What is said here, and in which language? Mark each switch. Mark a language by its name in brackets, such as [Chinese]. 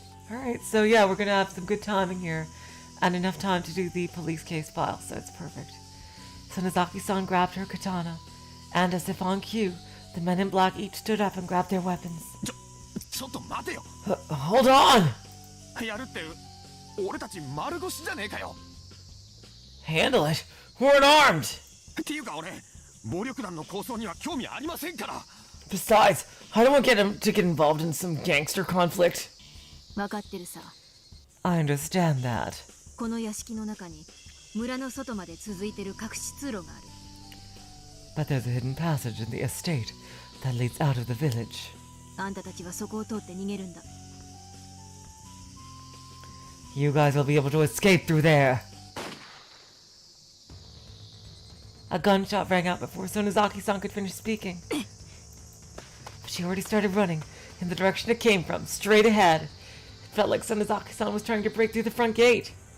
[English] Alright, so yeah, we're gonna have some good timing here. And enough time to do the police case file, so it's perfect. Sonozaki-san grabbed her katana. And as if on cue, the men in black each stood up and grabbed their weapons. [Japanese] ちょっと待てよ。 [English] Hold on! [Japanese] やるって俺たち丸腰じゃねえかよ。 [English] Handle it. We're unarmed. [Japanese] っていうか俺暴力団の抗争には興味ありませんから。 [English] Besides, I don't want him to get involved in some gangster conflict. [Japanese] 分かってるさ。 [English] I understand that. [Japanese] この屋敷の中に村の外まで続いてる隠し通路がある。 [English] But there's a hidden passage in the estate that leads out of the village. [Japanese] あんたたちはそこを通って逃げるんだ。 [English] You guys will be able to escape through there. A gunshot rang out before Sonozaki-san could finish speaking. But she already started running in the direction it came from, straight ahead. It felt like Sonozaki-san was trying to break through the front gate.